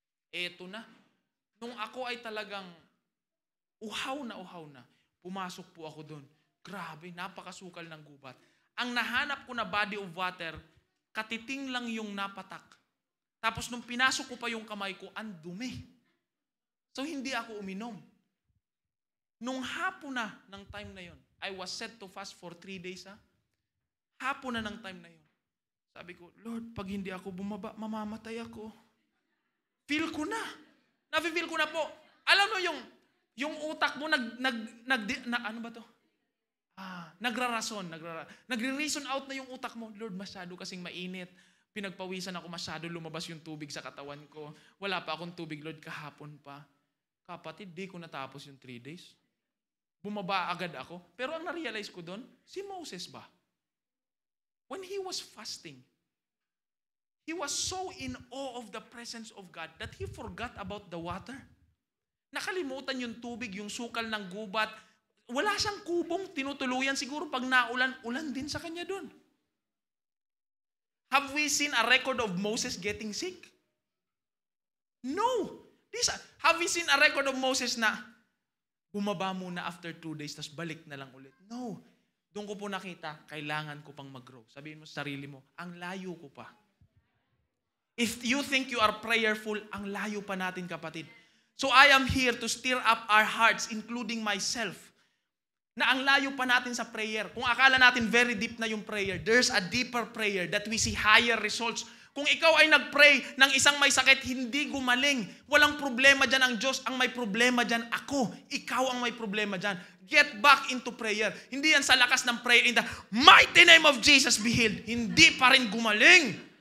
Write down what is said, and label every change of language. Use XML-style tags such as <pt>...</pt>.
<tl>Eto na. Nung ako ay talagang uhaw na, pumasok po ako doon. Grabe, napakasukal ng gubat. Ang nahanap ko na body of water, katiting lang yung napatak. Tapos nung pinasok ko pa yung kamay ko, ang dumi. So hindi ako uminom. Nung hapon na ng time na yon,</tl> <en>I was set to fast for 3 days.</en> <tl>Hapon na ng time na yon. Sabi ko, Lord, pag hindi ako bumaba, mamamatay ako. Feel ko na. Nafe-feel ko na po. Alam mo yung utak mo ano ba to? Nagre-reason out na yung utak mo. Lord, masyado kasing mainit. Pinagpawisan ako masyado, lumabas yung tubig sa katawan ko. Wala pa akong tubig, Lord, kahapon pa. Kapatid, di ko natapos yung 3 days. Bumaba agad ako. Pero ang na-realize ko doon, si Moses ba?</tl> <en>When he was fasting, he was so in awe of the presence of God that he forgot about the water.</en> <tl>Nakalimutan yung tubig, yung sukal ng gubat. Wala siyang kubong tinutuluyan. Siguro pag naulan, ulan din sa kanya doon.</tl> <en>Have we seen a record of Moses getting sick? No. Have we seen a record of Moses</en> <tl>na bumaba muna</tl> <en>after 2 days,</en> <tl>tapos balik na lang ulit?</tl> <en>No.</en> <tl>Doon ko po nakita, kailangan ko pang mag-grow. Sabihin mo sa sarili mo, ang layo ko pa.</tl> <en>If you think you are prayerful,</en> <tl>ang layo pa natin, kapatid.</tl> <en>So I am here to stir up our hearts, including myself,</en> <tl>na ang layo pa natin sa prayer. Kung akala natin</tl> <en>very deep na yung prayer, there's a deeper prayer that we see higher results.</en> <tl>Kung ikaw ay nag-pray ng isang may sakit, hindi gumaling. Walang problema dyan ang Diyos. Ang may problema dyan ako. Ikaw ang may problema dyan.</tl> <en>Get back into prayer.</en> <tl>Hindi yan sa lakas ng prayer</tl> <en>in the mighty name of Jesus be healed.</en> <tl>Hindi pa rin gumaling.</tl>